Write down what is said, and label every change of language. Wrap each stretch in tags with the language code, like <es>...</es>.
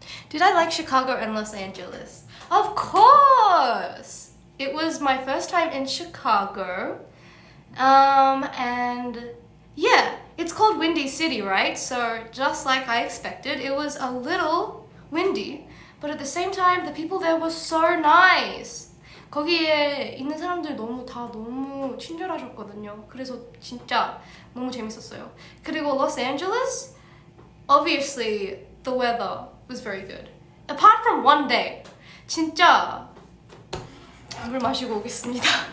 <en>Did I like Chicago and Los Angeles? Of course! It was my first time in Chicago. And yeah, it's called Windy City, right? So just like I expected, it was a little windy, but at the same time, the people there were so nice.</en> <ko>거기에 있는 사람들 너무 친절하셨거든요. 그래서 진짜 너무 재밌었어요.</ko> <en>그리고 Los Angeles, obviously the weather was very good.</en> <ko>Apart from one day, 진짜 물 마시고 오겠습니다.</ko>